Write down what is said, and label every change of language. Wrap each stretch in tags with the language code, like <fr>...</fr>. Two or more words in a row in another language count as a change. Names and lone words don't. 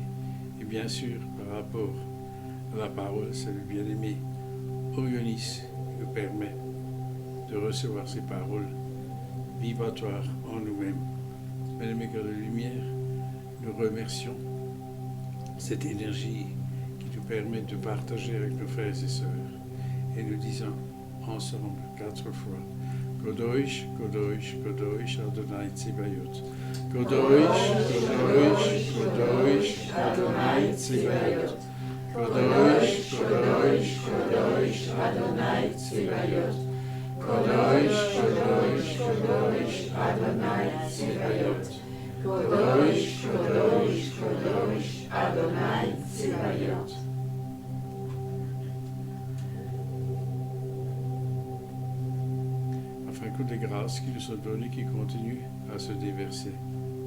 <fr>Et bien sûr, par rapport à la parole, c'est le bien-aimé Orionis qui nous permet de recevoir ces paroles vibratoires en nous-mêmes. Mesdames et cœurs de lumière, nous remercions cette énergie qui nous permet de partager avec nos frères et sœurs. Et nous disons ensemble 4 fois</fr> <he>קדוש, קדוש, קדוש, אדוני צבאות. קדוש, קדוש, קדוש, אדוני צבאות. קדוש, קדוש, קדוש, אדוני צבאות. קדוש, קדוש, קדוש, אדוני צבאות. קדוש, קדוש, קדוש, אדוני צבאות.</he> <fr>Afin que les grâces qui nous sont données, qui continuent à se déverser</fr>